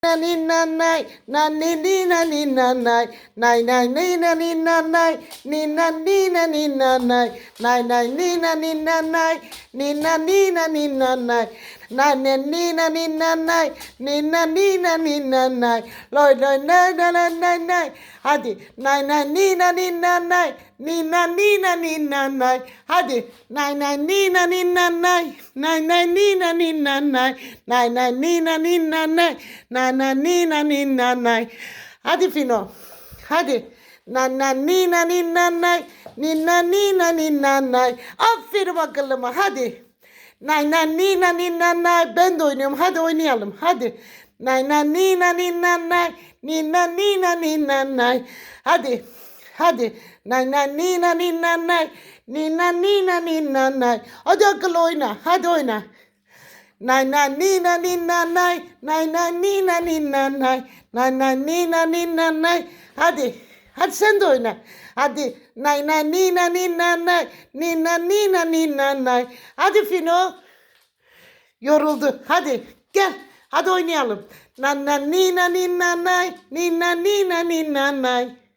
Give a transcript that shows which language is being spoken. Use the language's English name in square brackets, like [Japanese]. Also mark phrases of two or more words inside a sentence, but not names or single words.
[Turkish] na ni na nay na ni na ni na nay nay nay ni na ni na nay ni na ni na ni na nay nay nay ni na ni na nay ni na ni na ni na nay nay na ni na ni na nay ni na ni na ni na nay loy loy nay nay nay nay hadi nay nay ni na ni na nay ni na ni na ni na nay hadi nay nay ni na ni na nay nay nay ni na ni na nay nay nay ni na ni na nay nay na ni na ni na nay hadi Fino hadi na na ni na ni na nay ni na ni na ni na nay aferin akıllıma hadi nay nay ni na ni na nay ben de oynuyorum hadi oynayalım hadi nay nay ni na ni na nay ni na ni na ni na nay hadi hadi nay nay ni na ni na nay ni na ni na ni na nay hadi akıllı oyna hadi oyna nay nay ni na ni na nay nay nay ni na ni na nay nay nay ni na ni na nay hadi hadi sen de oyna hadi nay nay ni na ni na nay ni na ni na ni na nay hadi Fino yoruldu hadi gel hadi oynayalım na na ni na ni na nay ni na ni na ni na nay